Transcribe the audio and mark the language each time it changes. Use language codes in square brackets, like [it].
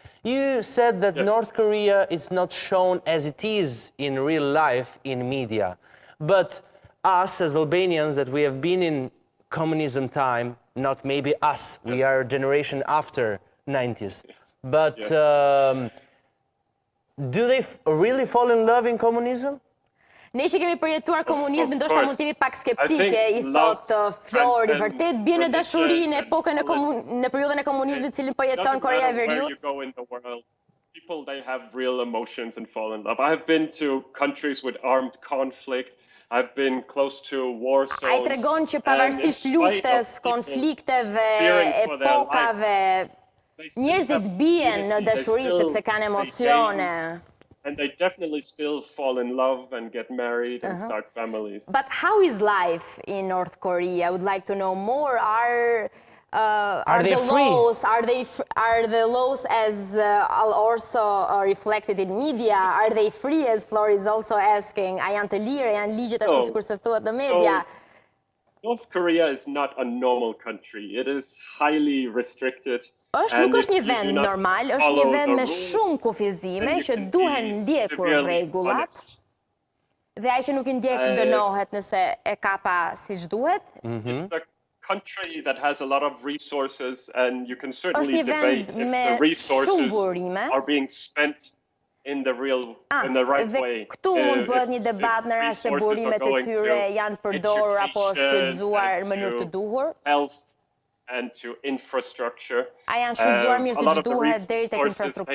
[en] You said that North Korea is not shown as it is in real life in media. But us as Albanians that we have been in communism time, not maybe us, we are a generation after 90s. But do they really fall in love in communism? [sq] Ne që kemi përjetuar komunizmin, ndoshta mund të jemi pak skeptike, i thot Flori, vërtet bie në dashuri në epokën në periudhën e komunizmit, cilin po jeton Korea e Veriut. [en] People they have real emotions and fall in love. I have been to countries with armed conflict. I've been close to war zones. [sq] Ai tregon që pavarësisht luftës, konflikteve, epokave, njerëzit bien në dashuri sepse kanë emocione. [en] And they definitely still fall in love and get married and start families. But how is life in North Korea? I would like to know more. Are they free? Are the laws as also reflected in media? Are they free, as Flor is also asking? [sq] A janë të lirë, janë ligjet ashtu sikur se thuhet në media? [en] North Korea is not a normal country. It is highly restricted. [sq] Nuk është një vend normal, është një vend me shumë kufizime që duhen ndjekur rregullat. Dhe ai që nuk I ndjek dënohet nëse e kapa siç duhet. [en] It's a country that has a lot of resources and you can certainly debate if the resources are being spent in the right way. [sq] Këtu mund bëhet një debat në rast se burimet e tyre janë përdorur apo shfrytëzuar në mënyrë të duhur. [en] And to infrastructure. [sq] A janë shfrytëzuar mirë siç duhet deri tek infrastruktura?